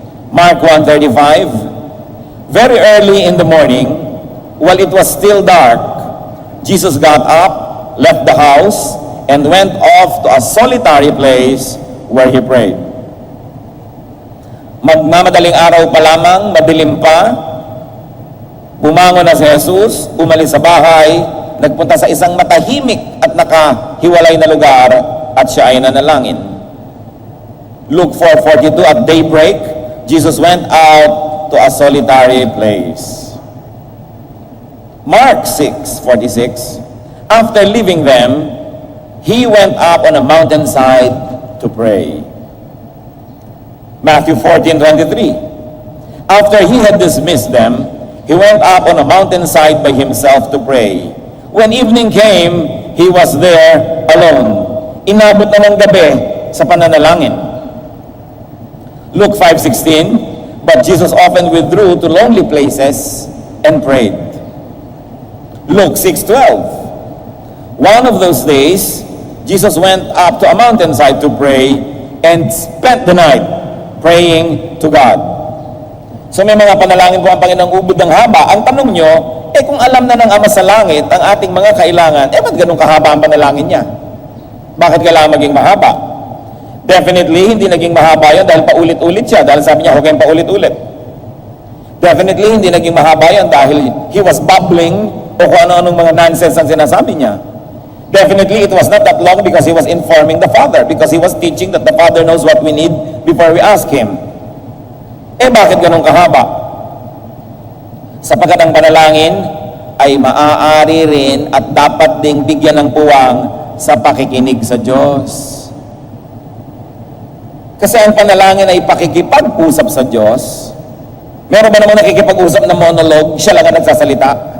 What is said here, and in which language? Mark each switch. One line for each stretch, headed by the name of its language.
English: Mark 1:35, very early in the morning, while it was still dark, Jesus got up, left the house, and went off to a solitary place where He prayed.
Filipino: Magmamadaling araw pa lamang, madilim pa, bumangon na si Jesus, umalis sa bahay, nagpunta sa isang matahimik at nakahiwalay na lugar, at siya ay nanalangin.
English: Luke 4:42, at daybreak, Jesus went out to a solitary place. Mark 6:46, after leaving them, He went up on a mountainside to pray. Matthew 14:23, after He had dismissed them, He went up on a mountainside by Himself to pray. When evening came, He was there alone.
Filipino: Inabot na ng gabi sa pananalangin.
English: Luke 5:16, but Jesus often withdrew to lonely places and prayed. Luke 6:12, one of those days, Jesus went up to a mountainside to pray and spent the night praying to God.
Filipino: So may mga panalangin po ang Panginoong ubod ng haba. Ang tanong nyo, kung alam na ng Ama sa Langit ang ating mga kailangan, ba't ganun kahaba ang panalangin niya? Bakit kailangan maging mahaba? Definitely, hindi naging mahaba yun dahil paulit-ulit siya. Dahil sabi niya, huwag kayong paulit-ulit. Definitely, hindi naging mahaba yun dahil
English: he was babbling
Filipino: o kung ano-anong mga nonsense ang sinasabi niya.
English: Definitely, it was not that long because he was informing the Father, because he was teaching that the Father knows what we need before we ask Him.
Filipino: Bakit ganun kahaba? Sapagkat ang panalangin ay maaari rin at dapat ding bigyan ng puwang sa pakikinig sa Diyos. Kasi ang panalangin ay pakikipag-usap sa Diyos. Meron ba naman nakikipag-usap na monologue, siya lang ang nagsasalita?